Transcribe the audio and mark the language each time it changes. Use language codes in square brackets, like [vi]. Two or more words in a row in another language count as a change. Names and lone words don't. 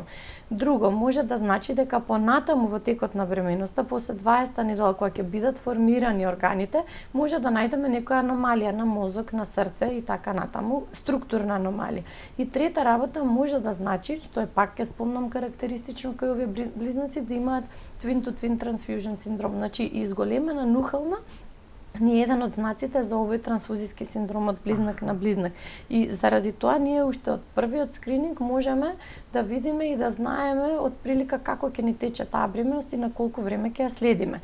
[mk] Друго, може да значи дека понатаму во текот на бременоста, после 20-та недела кога ќе бидат формирани органите, може да најдеме некоја аномалија на мозок, на срце и така натаму, структурна аномалија. И трета работа може да значи, што е пак ќе спомнам карактеристика карактеристично кај овие близнаци да имаат [en] twin-to-twin transfusion [mk] синдром, значи изголемена нухална ни е еден од знаците за овој трансфузиски синдром од близнак на близнак. И заради тоа ние уште од првиот скрининг можеме да видиме и да знаеме отприлика како ќе ни тече таа бременост и на колку време ќе ја следиме.